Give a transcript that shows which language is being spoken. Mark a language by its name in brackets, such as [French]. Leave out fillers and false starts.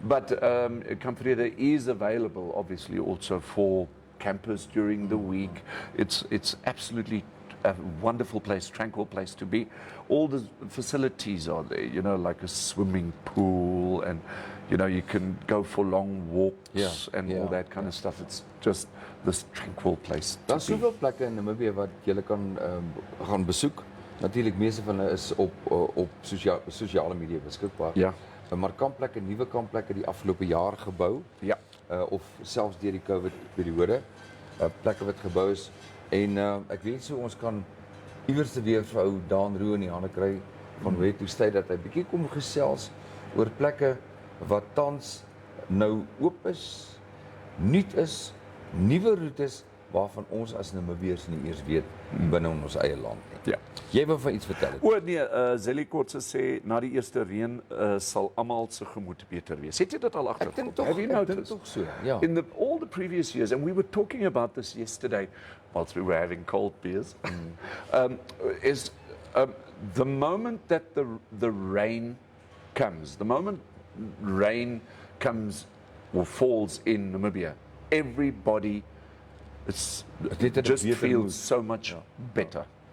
[English] But Kampvrede is available, obviously, also for campers during the week. It's absolutely a wonderful place, tranquil place to be. All the facilities are there, you know, like a swimming pool, and you know, you can go for long walks and all that kind of stuff. It's just this tranquil place. [Afrikaans] Daar's soveel plekke in Namibië wat jy kan gaan besoek. Natuurlik meeste van hulle is op sosiale media beskikbaar. Ja. Maar kampplekke, nuwe kampplekke die afgelope jaar gebou. Ja. Of selfs deur die COVID periode, plekke wat gebou is. En ek weet so ons kan iewers weer vir ou Daan Roo in die hande kry van hoe toe tyd dat hy bietjie kom gesels oor plekke wat tans nou oop is, nuut is, nuwe roetes waarvan ons as Namibiërs nie eers weet binne ons eie land nie. Ja. Jy wil van iets vertel? Nee, Zelly Kortse sê na die eerste reën sal almal se gemoed beter wees. Het jy dit al agtergekom? [English] Have you noticed? [Afrikaans] Tog so. Ja. [English] In all the previous years, and we were talking about this yesterday whilst we were having cold beers, is the moment that the rain comes, the moment rain comes or falls in Namibia, everybody just feels so much better.